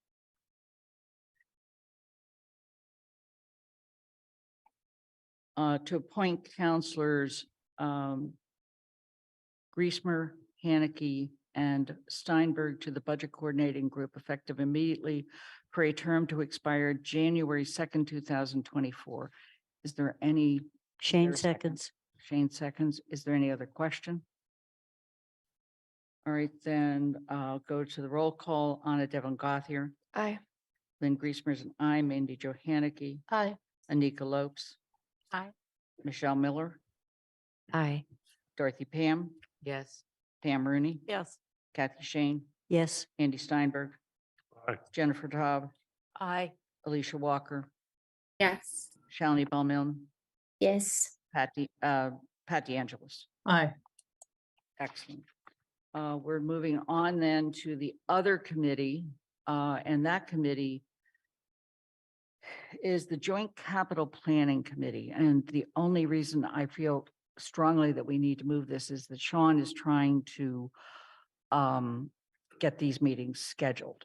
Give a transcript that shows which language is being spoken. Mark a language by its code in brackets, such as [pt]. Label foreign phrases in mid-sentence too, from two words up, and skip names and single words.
[en] To appoint counselors Griesmer, Haneke, and Steinberg to the budget coordinating group effective immediately for a term to expire January 2nd, 2024. Is there any? Shane seconds. Shane seconds. Is there any other question? All right, then I'll go to the roll call. Anna Devon Gothier. Aye. Lynn Griesmer's an aye. Mandy Jo Haneke. Aye. Anika Lopes. Aye. Michelle Miller. Aye. Dorothy Pam. Yes. Pam Rooney. Yes. Kathy Shane. Yes. Andy Steinberg. Aye. Jennifer Taub. Aye. Alicia Walker. Yes. Shalini Bowman. Yes. Pat DeAngelis. Aye. Excellent. We're moving on then to the other committee, and that committee is the Joint Capital Planning Committee. And the only reason I feel strongly that we need to move this is that Sean is trying to get these meetings scheduled.